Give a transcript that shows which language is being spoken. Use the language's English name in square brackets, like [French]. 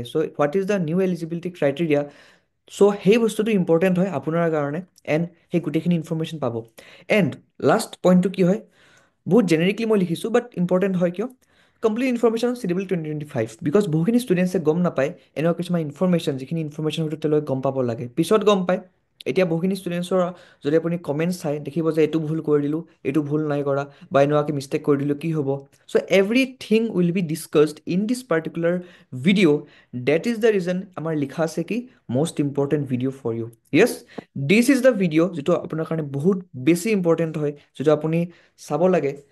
[English] So' what is the new eligibility criteria? So' [Assamese] সেই বস্তুটো important হয় আপোনাৰ কাৰণে, এণ্ড সেই গোটেইখিনি ইনফৰমেশ্যন পাব। এণ্ড লাষ্ট পইণ্টটো কি হয়, বহুত জেনেৰিকলি মই লিখিছোঁ, বাট ইম্পৰ্টেণ্ট হয় কিয়? কমপ্লিট ইনফৰমেশ্যন চিডিউল 2025, বিকজ বহুখিনি ষ্টুডেণ্টছে গম নাপায় এনেকুৱা কিছুমান ইনফৰমেশ্যন, যিখিনি ইনফৰমেশ্যন হয়তো তেওঁলোকে গম পাব লাগে, পিছত গম পায়। এতিয়া বহুখিনি ষ্টুডেণ্টছৰ যদি আপুনি কমেণ্টছ চাই দেখিব যে এইটো ভুল কৰি দিলোঁ, এইটো ভুল নাই কৰা, বা এনেকুৱাকৈ মিষ্টেক কৰি দিলোঁ, কি হ'ব? [English] So' everything will be discussed in this particular video'. That is the reason [Assamese] আমাৰ লিখা আছে কি [English] Most important video' for you. [Assamese] Yes, [English] this is the video' [Assamese] যিটো আপোনাৰ কাৰণে বহুত বেছি ইম্পৰ্টেণ্ট হয়, যিটো আপুনি চাব লাগে।